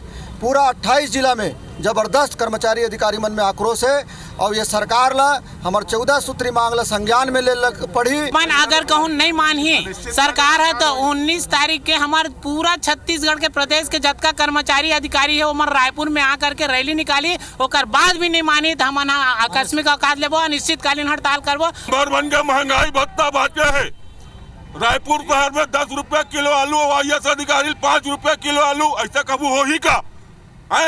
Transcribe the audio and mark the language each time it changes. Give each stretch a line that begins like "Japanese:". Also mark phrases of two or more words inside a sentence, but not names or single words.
Chhattisgarhi: पूरा 28 जिला में जबरदस्त कर्मचारी अधिकारी मन में आक्रोश है और ये सरकार ला हमार 14 सूत्री मांग ला संज्ञान में ले पड़ी। मन अगर कहूँ नहीं मानिए सरकार है तो 19 तारीख के हमारे पूरा छत्तीसगढ़ के प्रदेश के जतका कर्मचारी अधिकारी है उमर रायपुर में आकर के रैली निकाली। ओकर बाद भी नहीं मानी तो हम आकस्मिक अवकाश लेबो, अनिश्चितकालीन हड़ताल करबो। बन के महंगाई भत्ता बाटे है। रायपुर शहर में 10 रुपया किलो आलू और IAS अधिकारी 5 रुपया किलो आलू, ऐसा कबू हो ही का है?